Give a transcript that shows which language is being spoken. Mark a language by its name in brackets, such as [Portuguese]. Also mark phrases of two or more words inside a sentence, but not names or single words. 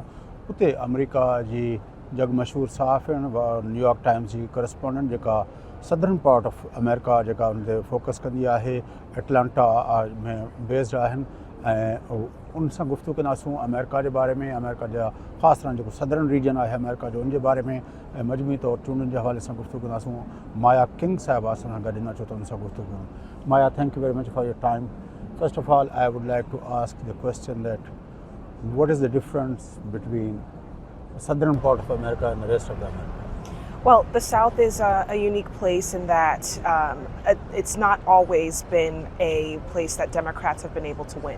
[Sindhi] उते अमेरिका जी जग मशहूर सहाफ़ियुनि न्यूयॉर्क टाइम्स जी करस्पॉन्डेंट जेका [English] southern part of America [Sindhi] जेका उन ते फोकस कंदी आहे, एटलांटा में बेस्ड आहिनि ऐं उन सां गुफ्तगू कंदासूं अमेरिका जे बारे में, अमेरिका जा ख़ासि तरह जेको [English] southern region [Sindhi] आहे अमेरिका जो, उन जे बारे में ऐं मजमूई तौरु चूंडुनि जे हवाले सां गुफ्तगू कंदासूं। माया किंग साहिबा असां सां गॾु अचो त उन सां गुफ्तगू कयूं। [English] माया, thank you very much for your time. first of all, I would like to ask the question that what is the difference between the southern part of America and the rest of the America? Well, the South is a unique place in that it's not always been a place that Democrats have been able to win.